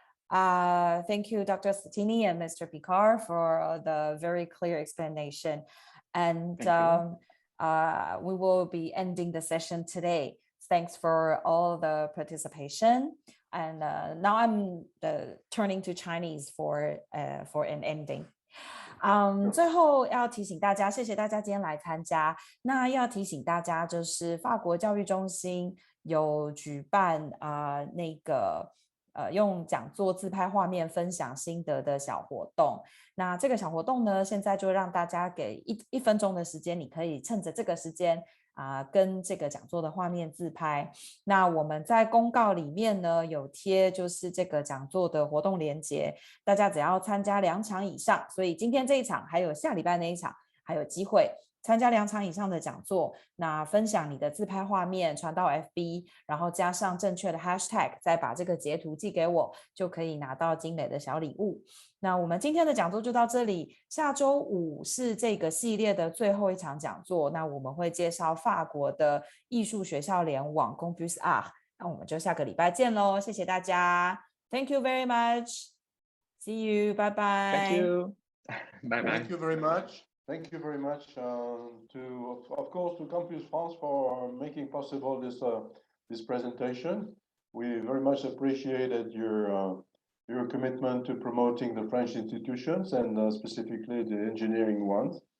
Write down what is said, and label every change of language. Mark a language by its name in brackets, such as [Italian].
[English] Thank you, Dr. SANTINI and Mr. Picard, for the very clear explanation. And we will be ending the session today. Thanks for all the participation. And now I'm turning to Chinese for an ending. [Chinese] 最后要提醒大家，谢谢大家今天来参加。那要提醒大家，就是法国教育中心有举办那个用讲座自拍画面分享心得的小活动。那这个小活动呢，现在就让大家给一分钟的时间，你可以趁着这个时间跟这个讲座的画面自拍。那我们在公告里面呢有贴就是这个讲座的活动连结，大家只要参加2场以上，所以今天这一场还有下礼拜那一场还有机会参加2场以上的讲座，那分享你的自拍画面传到 FB， 然后加上正确的 hashtag， 再把这个截图寄给我，就可以拿到精美的小礼物。那我们今天的讲座就到这里，下周5是这个系列的最后一场讲座，那我们会介绍法国的艺术学校联网 Campus Art， 那我们就下个礼拜见咯，谢谢大家 [English] Thank you very much. See you. Bye bye. Thank you. Bye bye. Thank you very much. Thank you very much of course, to Campus France for making possible this presentation. We very much appreciated your commitment to promoting the French institutions and specifically the engineering ones.